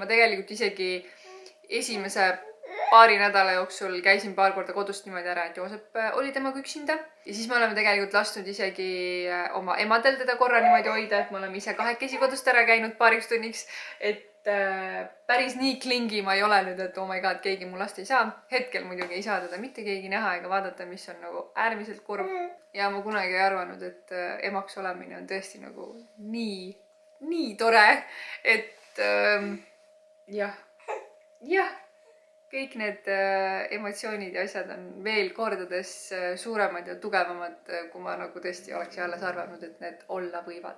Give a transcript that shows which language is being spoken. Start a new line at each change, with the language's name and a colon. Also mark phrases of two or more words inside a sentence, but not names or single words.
Estonian: Ma tegelikult isegi esimese paari nädala jooksul käisin paar korda kodust niimoodi ära, et Joosep oli temaga üksinda. Ja siis me oleme tegelikult lasknud isegi oma emadel teda korra niimoodi hoida, et me oleme ise kahekesi kodust ära käinud paariks tunniks. Et päris nii klingi ma ei ole nüüd, et
English: oh my god,
Estonian: keegi mu last ei saa. Hetkel muidugi ei saa teda mitte keegi näha ega vaadata, mis on nagu äärmiselt kurb. Ja ma kunagi ei arvanud, et emaks olemine on tõesti nagu nii tore, et jah. Kõik need emotsioonid ja asjad on veel kordades suuremad ja tugevamad, kui ma nagu tõesti oleks alles arvanud, et need olla võivad.